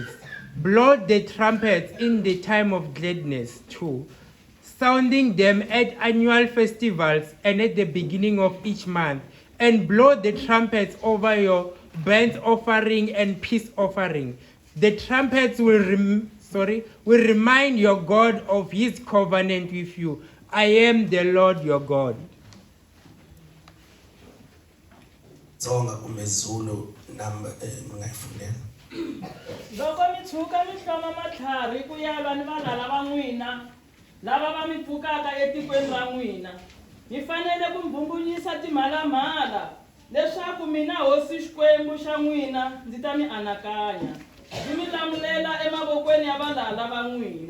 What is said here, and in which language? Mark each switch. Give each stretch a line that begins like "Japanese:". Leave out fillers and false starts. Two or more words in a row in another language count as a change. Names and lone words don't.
English: Blow the trumpets in the time of gladness too, sounding them at annual festivals and at the beginning of each month, and blow the trumpets over your burnt offering and peace offering. The trumpets will remind your God of his covenant with you. I am the Lord your God.
Zulu: Zonga kumezulu number mngayifundela.
Tsonga: Loko mi tshuka mi hloma matlhari ku ya va ni valala va n'wina lava va mi pfukaka etikweni ra n'wina, mi fanele ku mbhumbunyisa timhalamhala leswaku mina hosi Xikwembu xa n'wina ndzi ta mi anakanya, ndzi mi lamulela emavokweni ya valala va n'wina.